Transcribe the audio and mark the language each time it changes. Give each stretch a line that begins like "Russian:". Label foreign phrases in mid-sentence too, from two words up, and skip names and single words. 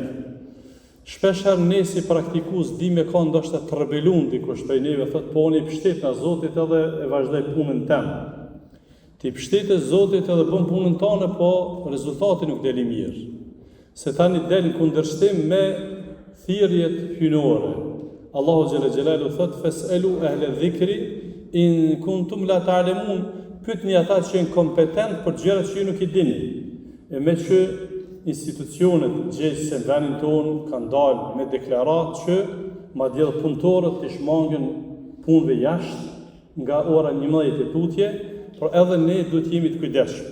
Albanian: Shpeshherë ne si praktikues dimë ka ndoshta të rebelun dikush prej neve, thotë po unë i pështet nga Zoti edhe e vazhdoj punën tëmë. Ti pështetë Zotit edhe bën punën tonë, po rezultati nuk deli mirë. Se tani del në kundërshtim me thirrjet hyjnore.
Arabic: الله جل جلاله thot فاسألوا أهل الذكر إن كنتم لا تعلمون.
Albanian: Pyetni ata që janë kompetent për gjërat që ju nuk i dini. E me që institucionet gjëqëse në vendin tonë kanë dalë me deklaratë që madje punëtorët të shmangën punëve jashtë nga ora 11 e tutje, por edhe ne duhet jemi të kujdesshëm.